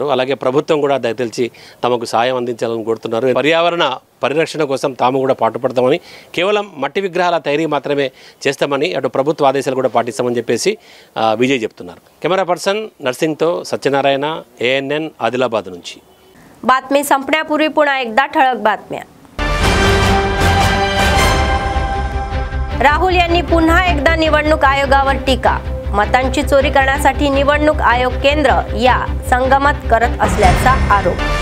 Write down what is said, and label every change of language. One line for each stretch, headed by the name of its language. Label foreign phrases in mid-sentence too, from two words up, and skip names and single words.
Telugu: అలాగే ప్రభుత్వం కూడా దయతెలిచి తమకు సాయం అందించాలని కోరుతున్నారు. పర్యావరణ పరిరక్షణ కోసం తాము కూడా పాటుపడతామని, కేవలం మట్టి విగ్రహాల తయారీ మాత్రమే చేస్తామని అటు ప్రభుత్వ ఆదేశాలు కూడా పాటిస్తామని చెప్పేసి విజయ్ చెప్తున్నారు. కెమెరా పర్సన్ నర్సింగ్తో సత్యనారాయణ, ANN ఆదిలాబాద్ నుంచి.
Marathi: बातमी संपण्यापूर्वी पुन्हा एकदा ठळक बातम्या. राहुल यांनी पुन्हा एकदा निवडणूक आयोगावर टीका. मतांची चोरी करण्यासाठी निवडणूक आयोग केंद्र या संगमत करत असल्याचा आरोप.